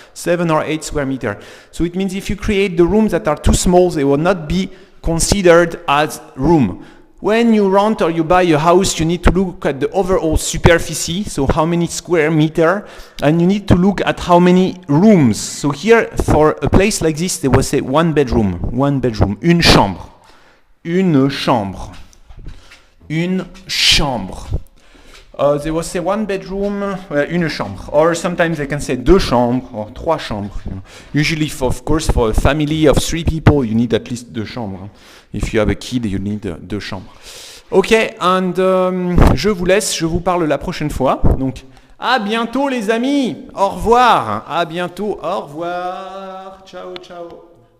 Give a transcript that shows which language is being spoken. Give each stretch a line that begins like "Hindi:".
English: 7 or 8 square meter. So it means if you create the rooms that are too small, they will not be considered as room. When you rent or you buy a house, you need to look at the overall superficie, so how many square meter, and you need to look at how many rooms. So here, for a place like this, they will say one bedroom,
French: une chambre, une chambre, une chambre.
English: They will say one bedroom,
French: une chambre,
English: or sometimes they can say
French: deux chambres
English: or
French: trois chambres.
English: You know. Usually, of course, for a family of 3 people, you need at least
French: deux chambres.
English: If you have a kid, you need
French: deux chambres. Ok, and je vous laisse, je vous parle la prochaine fois. Donc, à bientôt les amis. Au revoir. À bientôt. Au revoir. Ciao, ciao.